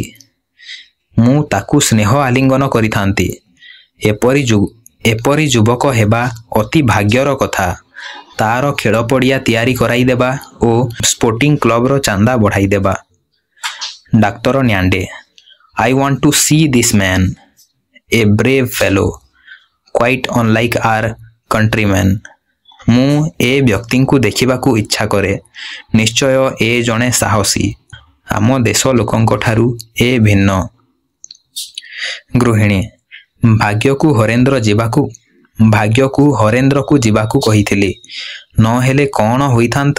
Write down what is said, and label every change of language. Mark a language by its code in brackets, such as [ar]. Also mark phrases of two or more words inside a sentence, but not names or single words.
[or] ମୁଁ ତାକୁ ସ୍ନେହ ଆଲିଙ୍ଗନ କରିଥାନ୍ତି। ଏପରି ଯୁବକ ହେବା ଅତି ଭାଗ୍ୟର କଥା। ତାର ଖେଳ ପଡ଼ିଆ ତିଆରି କରାଇଦେବା ଓ ସ୍ପୋର୍ଟିଂ କ୍ଲବର ଚାନ୍ଦା ବଢ଼ାଇଦେବା। ଡାକ୍ତର ନ୍ୟାଣ୍ଡେ, [en] I want to see this man, a brave fellow, quite unlike our countrymen. [or] ମୁଁ ଏ ବ୍ୟକ୍ତିଙ୍କୁ ଦେଖିବାକୁ ଇଚ୍ଛା କରେ। ନିଶ୍ଚୟ ଏ ଜଣେ ସାହସୀ। ଆମ ଦେଶ ଲୋକଙ୍କଠାରୁ ଏ ଭିନ୍ନ। ଗୃହିଣୀ, ଭାଗ୍ୟକୁ ହରେନ୍ଦ୍ରକୁ ଯିବାକୁ କହିଥିଲି, ନ ହେଲେ କ'ଣ ହୋଇଥାନ୍ତା?